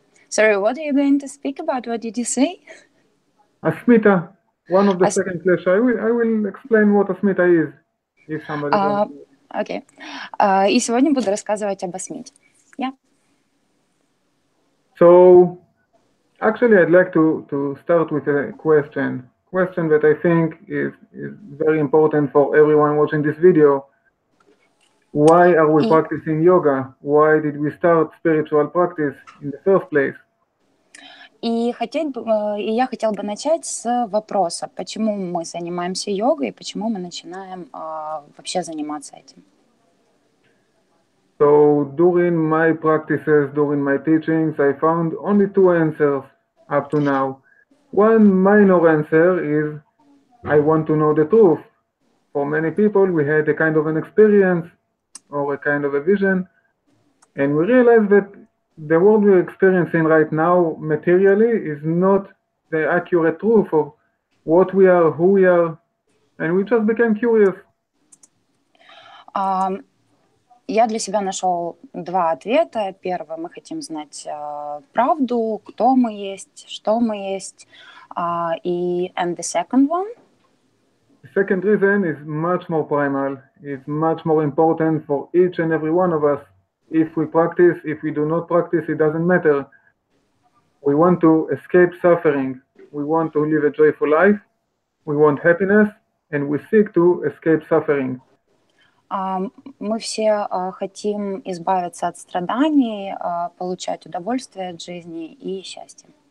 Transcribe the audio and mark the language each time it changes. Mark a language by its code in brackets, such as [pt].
[en] Sorry, what are you going to speak about? What did you say? Asmita, one of the second class. I will explain what Asmita is, if somebody wants. Okay. [ru] И сегодня буду рассказывать об Асмите. [en] Yeah. So, actually, I'd like to start with a question that I think is very important for everyone watching this video. Why are we practicing yoga? Why did we start spiritual practice in the first place? [ru] И я хотела бы начать с вопроса, почему мы занимаемся йогой и почему мы начинаем вообще заниматься этим. [en] So during my practices, during my teachings, I found only two answers up to now. One minor answer is, I want to know the truth. For many people, we had a kind of an experience or a kind of a vision, and we realized that the world we're experiencing right now materially is not the accurate truth of what we are, who we are, and we just became curious. [ru] Я для себя нашел два ответа. Первый, мы хотим знать правду, кто мы есть, что мы есть. [en] And the second one? The second reason is much more primal. It's much more important for each and every one of us. If we practice, if we do not practice, it doesn't matter. We want to escape suffering. We want to live a joyful life. We want happiness, and we seek to escape suffering. [ru] Мы все хотим избавиться от страданий, получать удовольствие от жизни и счастье.